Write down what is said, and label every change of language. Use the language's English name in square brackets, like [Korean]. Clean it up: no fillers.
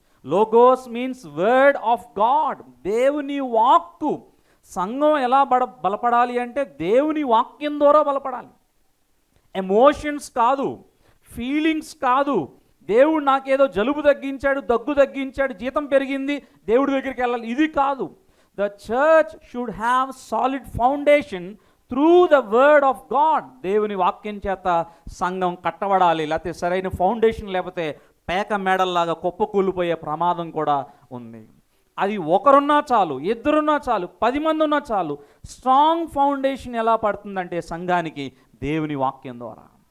[English] logos means word of God, [Telugu] దేవుని వాక్కు. సంఘం ఎలా బలపడాలి అంటే దేవుని వాక్యం ద్వారా బలపడాలి. ఎమోషన్స్ కాదు, ఫీలింగ్స్ కాదు. దేవుడు నాకేదో జలుబు తగ్గించాడు, దగ్గు తగ్గించాడు, జీతం పెరిగింది, దేవుడి దగ్గరికి వెళ్ళాలి, ఇది కాదు. [English] The church should have solid foundation through the word of God. [Telugu] దేవుని వాక్యం చేత సంఘం కట్టబడాలి. లేకపోతే సరైన ఫౌండేషన్ లేకపోతే పేక మేడల్లాగా కుప్ప కూలిపోయే ప్రమాదం కూడా ఉంది. అది ఒకరున్నా చాలు, ఇద్దరున్నా చాలు, 10 మంది ఉన్నా చాలు. స్ట్రాంగ్ ఫౌండేషన్ ఎలా పడుతుందంటే సంఘానికి దేవుని వాక్యం ద్వారా.